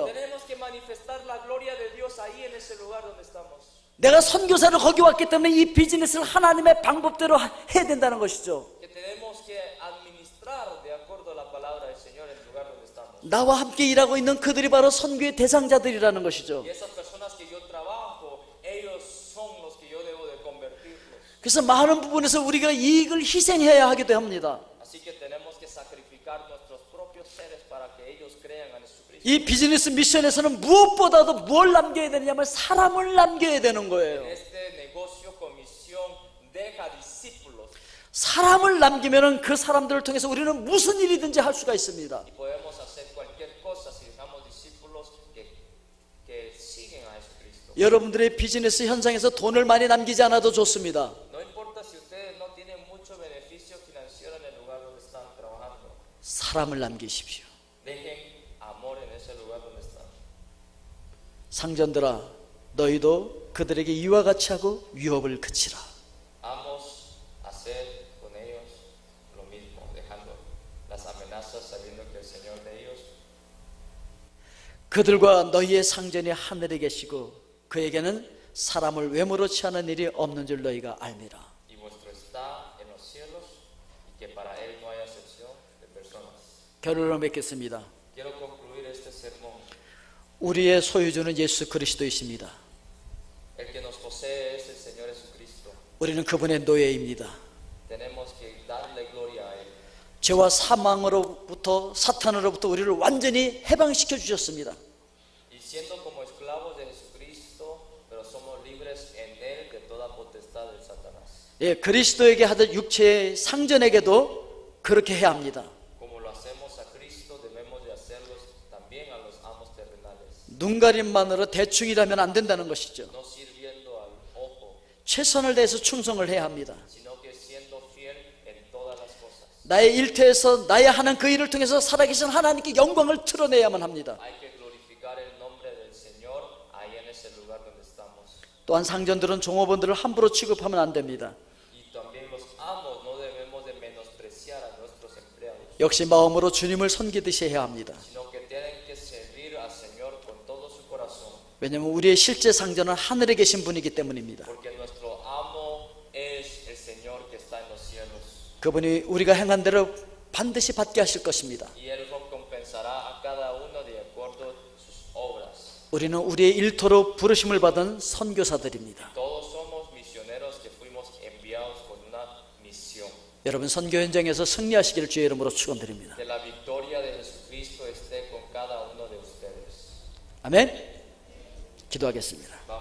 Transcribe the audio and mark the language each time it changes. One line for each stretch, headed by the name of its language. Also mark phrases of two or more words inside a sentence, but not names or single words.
Spanish: Tenemos que manifestar la gloria de Dios ahí en ese lugar donde estamos.
Korean: 내가 선교사로 거기 왔기 때문에 이 비즈니스를 하나님의 방법대로 해야 된다는 것이죠.
Spanish: Que tenemos que administrar de acuerdo a la palabra del Señor en el lugar donde estamos.
Korean: 나와 함께 일하고 있는 그들이 바로 선교의 대상자들이라는 것이죠.
Spanish: Y esas personas que yo trabajo, ellos son los que yo debo de convertirlos.
Korean: 그래서 많은 부분에서 우리가 이익을 희생해야 하기도 합니다.
Spanish: Así que tenemos que sacrificar nuestros propios seres para que ellos crean en Jesucristo.
Korean: 이 비즈니스 미션에서는 무엇보다도 뭘 남겨야 되느냐면 사람을 남겨야 되는 거예요.
Spanish: En este negocio con misión deja discípulos
Korean: 사람을 남기면은 그 사람들을 통해서 우리는 무슨 일이든지 할 수가 있습니다.
Spanish: y podemos hacer cualquier cosa si dejamos discípulos que siguen a Jesucristo.
Korean: 여러분들의 비즈니스 현장에서 돈을 많이 남기지 않아도 좋습니다.
Spanish: No importa si ustedes no tienen mucho beneficio financiero en el lugar donde están trabajando.
Korean: 사람을 남기십시오.
Spanish: Dejen amor en ese lugar donde están.
Korean: 상전들아, 너희도 그들에게 이와 같이 하고 위협을 그치라.
Spanish: Vamos a hacer con ellos lo mismo, dejando las amenazas sabiendo que el Señor de ellos.
Korean: 그들과 너희의 상전이 하늘에 계시고 그에게는 사람을 외모로 취하는 일이 없는 줄 너희가 알미라.
Spanish: Y vuestro está en los cielos y que para él no hay acepción de personas.
Korean: 결론을 맺겠습니다.
Spanish: Quiero concluir este sermón.
Korean: 우리의 소유주는 예수 그리스도이십니다.
Spanish: El que nos posee es el Señor Jesucristo.
Korean: 우리는 그분의 노예입니다.
Spanish: Tenemos que darle gloria a él.
Korean: 죄와 사망으로부터 사탄으로부터 우리를 완전히 해방시켜 주셨습니다.
Spanish: Y siendo como esclavos de Jesucristo, pero somos libres en él de toda potestad del Satanás.
Korean: 예, 그리스도에게 하듯 육체의 상전에게도 그렇게 해야 합니다.
Spanish: Como lo hacemos a Cristo, debemos de hacerlos también a los amos terrenales.
Korean: 눈 가림만으로 대충 일하면 안 된다는 것이죠.
Spanish: No sirviendo al ojo,
Korean: 최선을 다해서 충성을 해야 합니다.
Spanish: sino que siendo fiel en todas las cosas.
Korean: 나의 일터에서 나의 하는 그 일을 통해서 살아계신 하나님께 영광을 드러내야만 합니다.
Spanish: Hay que glorificar el nombre del Señor ahí en ese lugar donde estamos.
Korean: 또한 상전들은 종업원들을 함부로 취급하면 안 됩니다.
Spanish: Y también los amos no debemos de menospreciar a nuestros empleados,
Korean: 역시 마음으로 주님을 섬기듯이 해야 합니다.
Spanish: sino que tienen que servir al Señor con todo su corazón,
Korean: 왜냐하면 우리의 실제 상전은 하늘에 계신 분이기 때문입니다.
Spanish: porque nuestro amo es el Señor que está en los cielos.
Korean: 그분이 우리가 행한 대로 반드시 받게 하실 것입니다.
Spanish: Y Él recompensará a cada uno de acuerdo a sus obras.
Korean: 우리는 우리의 일터로 부르심을 받은 선교사들입니다.
Spanish: Todos somos misioneros que fuimos enviados con una misión.
Korean: 여러분 선교 현장에서 승리하시기를 주의 이름으로 축원드립니다.
Spanish: Que la victoria de Jesucristo esté con cada uno de ustedes.
Korean: 아멘. 기도하겠습니다.